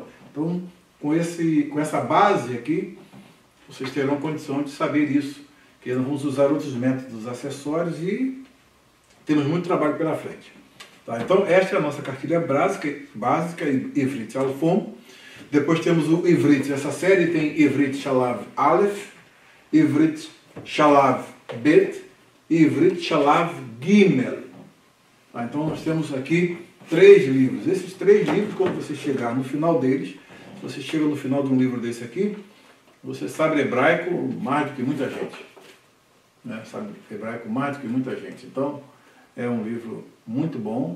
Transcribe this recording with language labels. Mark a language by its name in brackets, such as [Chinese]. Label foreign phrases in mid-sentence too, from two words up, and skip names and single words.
[Portuguese] Então, com essa base aqui, vocês terão condição de saber isso, que nós vamos usar outros métodos acessórios e temos muito trabalho pela frente. Tá? Então, esta é a nossa cartilha básica Ivrit Alfon. Depois temos o Ivrit. Essa série tem Ivrit Shalav Aleph, Ivrit Shalav Bet e Ivrit Shalav Gimel. Tá? Então, nós temos aqui 3 livros. Esses 3 livros, quando você chegar no final deles, se você chega no final de um livro desse aqui, você sabe hebraico mais do que muita gente. Né? Sabe hebraico mais do que muita gente. Então, é um livro muito bom.